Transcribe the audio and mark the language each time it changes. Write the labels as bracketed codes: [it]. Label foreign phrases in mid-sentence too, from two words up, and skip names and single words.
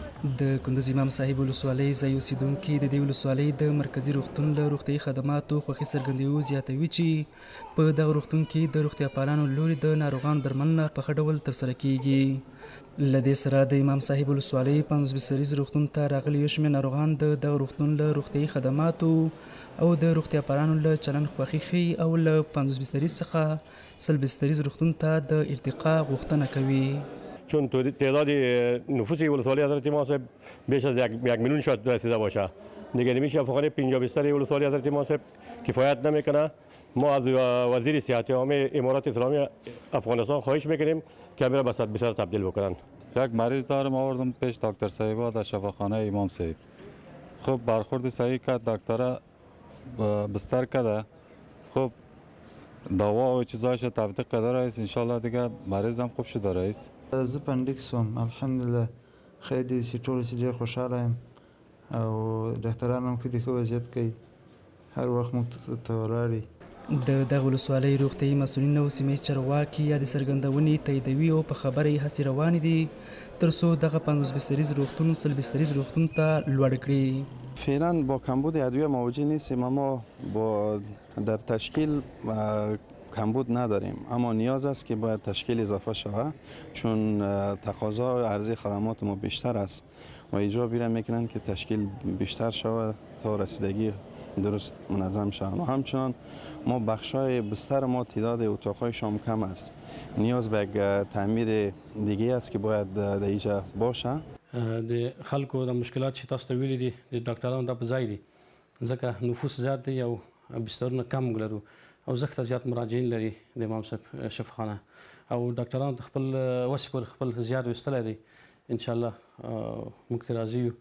[ps] د کندز امام صاحب ولسوالۍ ځای اوسیدونکي د دې ولسوالۍ د مرکزي روغتون له روغتیایي خدماتو خوښي څرګندوي، زیاتوي چې په دغه روغتون کې د روغتیا پالانو لوري د ناروغانو درملنه په ښه ډول ترسره کیږي. له دې سره د امام صاحب ولسوالۍ 50 بستریز روغتون ته راغلي یو شمېر ناروغان د دغه روغتون له روغتیایي خدماتو او د روغتیا پالانو له چلند خوښي ښیي او له 50 بستریز څخه 100 بستریز روغتون ته د ارتقا غوښتنه کوي. [fa] چون تعداد نفوس ولسوالی حضرت امام صاحب بیش از یک میلیون شاید رسیده باشه، دیگه نمیشه فقط 50 بستر ولسوالی حضرت امام صاحب کفایت نمیکنه. ما از وزیر صحت عامه امارات اسلامی افغانستان خواهش میکنیم که میره به 100 بستر تبدیل بکنن. یک مریض دارم آوردم پیش دکتر صاحبا در شفاخانه امام صاحب. خب برخورد صحیح کرد، دکتر بستر کرده، خب دوا و چیزایش تبدیل کرده رئیس. انشالله دیگه مریض هم خوب شده رئیس. [ps] زه پنډیکس وم، الحمدلله خیر دی چې ټول چې ډېر خوشحاله یم او ډاکټران هم ښه دي، ښه وضعیت کوي، هر وخت موږ ته ولاړ دي. د دغه ولسوالۍ روغتیایي مسؤلین او سیمه ییز چارواکي یادې څرګندونې تاییدوي او په خبره یې هڅې روانې دي تر څو دغه 50 بستریز روغتون 100 بستریز روغتون ته لوړ کړي. [fa] فعلا با کمبود ادویه مواجه نیستیم، اما با در تشکیل کمبود نداریم، اما نیاز است که باید تشکیل اضافه شود چون تقاضا و عرضه خدمات ما بیشتر است و اجرا بیره میکنن که تشکیل بیشتر شود تا رسیدگی درست منظم شود. و همچنان ما بخشای بستر ما تعداد اتاقای شام کم است، نیاز به یک تعمیر دیگه است که باید در اینجا باشه. [ps] د خلکو د مشکلات چې تاسو ته ویلي دي د ډاکټرانو دا په ځای دي ځکه نفوس زیات دی او بسترونه کم لرو او ځکه زیات مراجعین لري د امام صاحب شفاخانه او ډاکټرانو د خپل وس پر خپل زیات وستلی دی. انشاءالله موږ ته راضي یو.